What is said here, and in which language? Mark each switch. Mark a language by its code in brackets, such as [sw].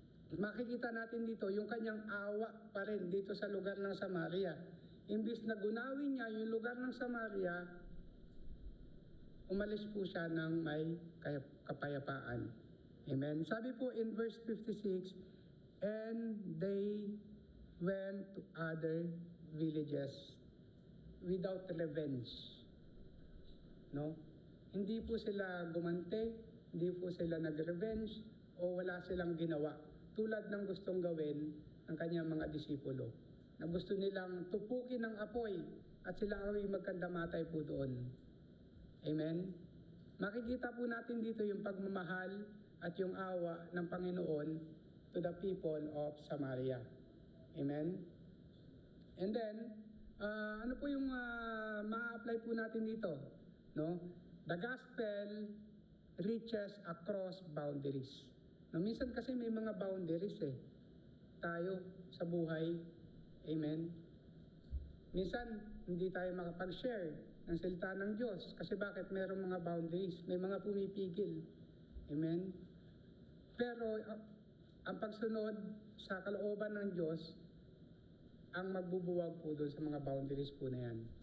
[tl] Makikita natin dito yung kanyang awa pa rin dito sa lugar ng Samaria. Imbis na gunawin niya yung lugar ng Samaria, umalis po siya ng may kapayapaan. Amen. Sabi po [en] in verse 56, and they went to other villages without revenge. [tl] No? Hindi po sila gumante, hindi po sila nag-revenge, o wala silang ginawa. Tulad ng gustong gawin ng kanyang mga disipulo. Na gusto nilang tupukin ng apoy at sila ay magkandamatay po doon. Amen? Makikita po natin dito yung pagmamahal at yung awa ng Panginoon [en] to the people of Samaria. [tl] Amen? And then, ano po yung ma-apply po natin dito? No? [en] The gospel reaches across boundaries. [tl] No, minsan kasi may mga boundaries tayo sa buhay. Amen? Minsan, hindi tayo makapag-share ng salita ng Diyos. Kasi bakit? Mayroong mga boundaries. May mga pumipigil. Amen? Pero, ang pagsunod sa kalooban ng Diyos, ang magbubuwag po doon sa mga boundaries po na yan.